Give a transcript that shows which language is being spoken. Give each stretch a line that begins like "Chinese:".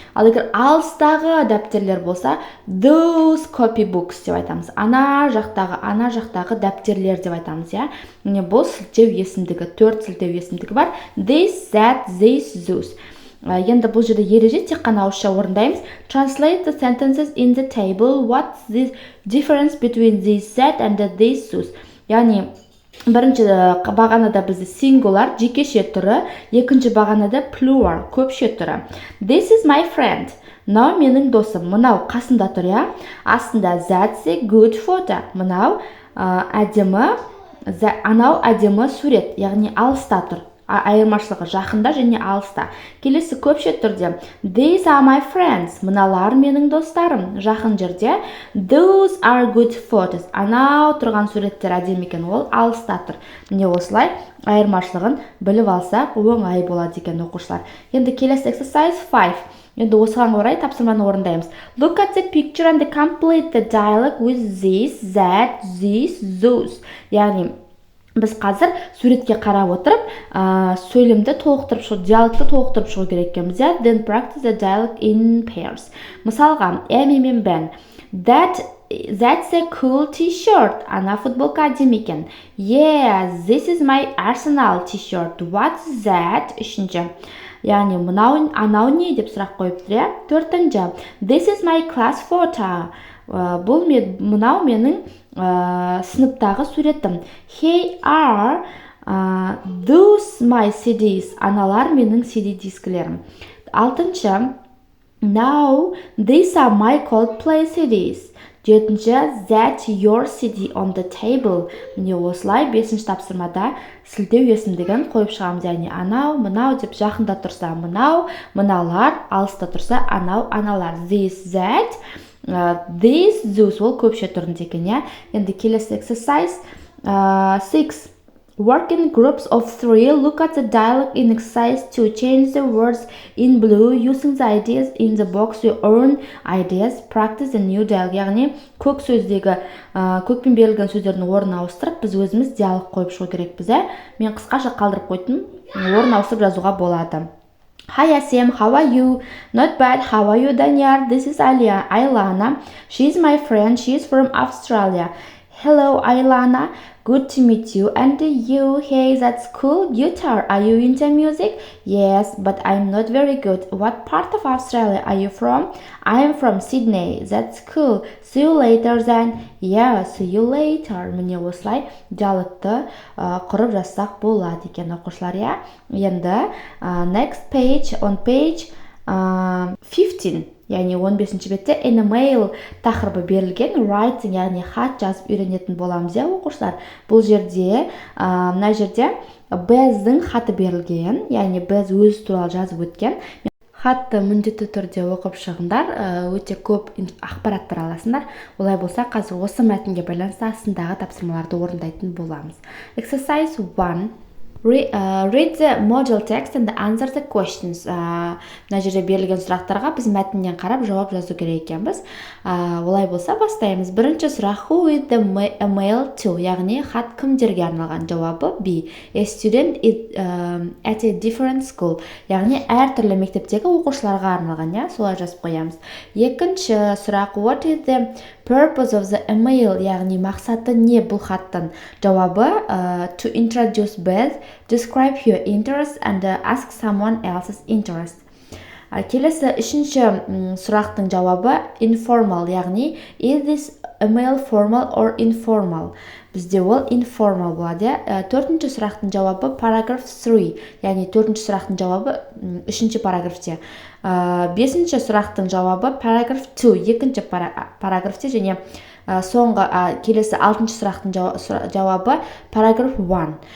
Kazakh: Ал егер алыстағы дәптерлер болса,
English: those copybooks
Kazakh: деп айтамыз. Ана жақтағы дәптерлер деп айтамыз, иә. Міне бұл сілтеу есімдігі, 4 сілтеу есімдігі бар.
English: This, that, this, those.
Kazakh: Енді бұл жерде ереже тек қана ауызша орындаймыз.
English: Translate the sentences in the table. What's the difference between this set and this sus?
Kazakh: Яғни бірінші бағанада бізде singular жекеше түрі, екінші бағанада plural көпше түрі.
English: This is my friend.
Kazakh: Мынау менің досым. Мынау қасында тұр, я. Астында
English: that's a good photo.
Kazakh: Мынау әдемі, анау әдемі сурет, яғни алыста тұр. Айырмашылығы жақында және алыста. Келесі көпше түрде
English: these are my friends.
Kazakh: Мыналар менің достарым. Жақын жерде
English: those are good photos.
Kazakh: Анау тұрған суреттер әдемі екен, ол алыста тұр. Міне осылай айырмашылығын біліп алсақ оңай болады екен оқушылар. Енді келесі exercise 5. Енді осыған орай тапсырманы орындаймыз.
English: Look at the picture and complete the dialogue with this, that, this, those.
Kazakh: Яғни біз қазір суретке қарап отырып, сөйлемді толықтырып шығу, диалогты толықтырып шығу керек екенбіз.
English: Then practice the dialogue in pairs.
Kazakh: Мысалға, Эми мен Бен.
English: That's a cool t-shirt.
Kazakh: Ана футболка әдемі екен.
English: Yeah, this is my Arsenal t-shirt. What's that?
Kazakh: Үшінші. Яғни анау не деп сұрақ қойыптыр. Төртінші.
English: This is my class photo.
Kazakh: Мынау менің сыныптағы суретім.
English: Here are those my CDs.
Kazakh: Аналар менің CD дискілерім. Алтыншы.
English: Now these are my Coldplay CDs.
Kazakh: Жетінші.
English: That your CD on the table.
Kazakh: Міне осылай бесінші тапсырмада сілтеу есімдігін қойып шығамыз. Яғни анау, мынау деп жақында тұрса мынау, мыналар, алыста тұрса анау, аналар.
English: This, that, this, those
Kazakh: ол көпше түрінде екен, я. Енді келесі exercise 6.
English: Work in groups of 3. Look at the dialogue in exercise 2. Change the words in blue using the ideas in the box. Your own ideas. Practice the new dialogue.
Kazakh: Яғни көк сөздегі көкпен берілген сөздердің орнын ауыстырып, біз өзіміз диалог қойып шығу керекпіз. Мен қысқаша қалдырып қойдым. Орнын ауыстырып жазуға болады.
English: Hi Asem, how are you? Not bad. How are you, Danyar? This is Ailana. She's my friend. She's from Australia. Hello, Ailana. Good to meet you. And you? Hey, that's cool. Guitar. Are you into music? Yes, but I'm not very good. What part of Australia are you from? I'm from Sydney. That's cool. See you later then. Yeah, see you later.
Kazakh: Міне осылай диалогты құрып жазсақ болады екен оқушылар, я. Енді
English: next page, on page 15.
Kazakh: Яғни 15-ші бетте in a mail тақырыбы берілген, writing, яғни хат жазып үйренетін боламыз, я оқушылар. Бұл жерде, мына жерде біздің хаты берілген, яғни біз өз туралы жазып өткен. Хатты міндетті түрде оқып шығыңдар, өте көп ақпараттар аласыңдар. Олай болса, қазір осы мәтінге байланысты астындағы тапсырмаларды орындайтын боламыз.
English: Exercise 1. Read the module text and answer the questions.
Kazakh: Мына жерде берілген сұрақтарға біз мәтіннен қарап жауап жазу керек екенбіз. Олай болса бастаймыз. Бірінші сұрақ,
English: who is the mail to?
Kazakh: Яғни хат кімдерге арналған? Жауабы B.
English: A student at a different school.
Kazakh: Яғни әртүрлі мектептегі оқушыларға арналған, я? Солай жазып қоямыз. Екінші сұрақ,
English: what is the purpose of the email?
Kazakh: Яғни мақсаты не бұл хаттың? Жауабы
English: to introduce Beth, describe your interest and ask someone else's interest.
Kazakh: Келесі үшінші сұрақтың жауабы
English: informal,
Kazakh: яғни
English: is this email formal or informal?
Kazakh: Бізде ол informal болады. Төртінші сұрақтың жауабы paragraph 3, яғни төртінші сұрақтың жауабы үшінші параграфте. Бесінші сұрақтың жауабы paragraph 2, екінші параграфте, және соңғы келесі алтыншы сұрақтың жауабы paragraph 1.